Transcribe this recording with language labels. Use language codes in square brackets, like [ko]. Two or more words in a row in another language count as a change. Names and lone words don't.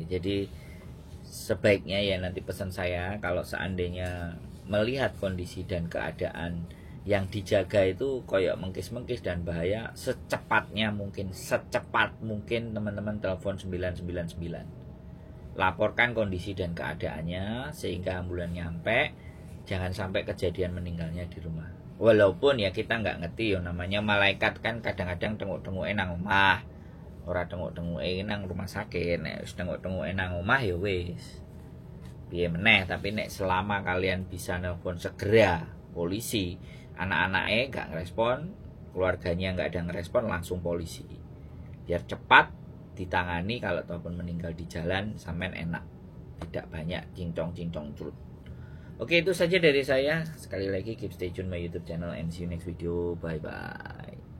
[id] Jadi sebaiknya ya nanti pesan saya kalau seandainya melihat kondisi dan keadaan yang dijaga itu koyok mengkis-mengkis dan bahaya, secepat mungkin teman-teman telepon 999. Laporkan kondisi dan keadaannya sehingga ambulan nyampe, jangan sampai kejadian meninggalnya di rumah. Walaupun ya kita nggak ngerti ya namanya malaikat kan kadang-kadang tengok-tengok [jv] nang omah. Ora tengok-tengok nang rumah sakit, nek wis tengok-tengok nang omah ya wis. Piye meneh, [id] tapi nek selama kalian bisa nelpon segera polisi, anak-anaknya nggak ngerespon, keluarganya nggak ada ngerespon, langsung polisi. Biar cepat ditangani, kalau ataupun meninggal di jalan sampean enak. Tidak banyak cincong-cincong curut. Oke, itu saja dari saya. Sekali lagi [en] keep stay tune my YouTube channel and see you next video. Bye bye.